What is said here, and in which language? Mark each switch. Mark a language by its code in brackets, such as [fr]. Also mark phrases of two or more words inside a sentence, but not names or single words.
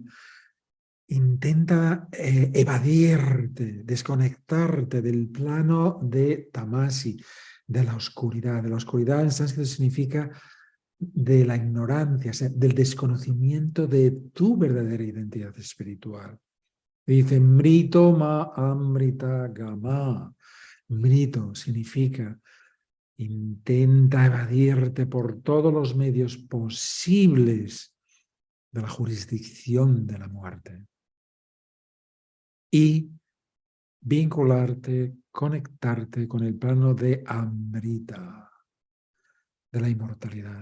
[es] Intenta evadirte, desconectarte del plano de tamasi, de la oscuridad. De la oscuridad en sánscrito significa de la ignorancia, o sea, del desconocimiento de tu verdadera identidad espiritual. Dice [sa] मृत्योर् मा अमृतं गमय. [es] Mrito significa intenta evadirte por todos los medios posibles de la jurisdicción de la muerte y vincularte, conectarte con el plano de Amrita, de la inmortalidad.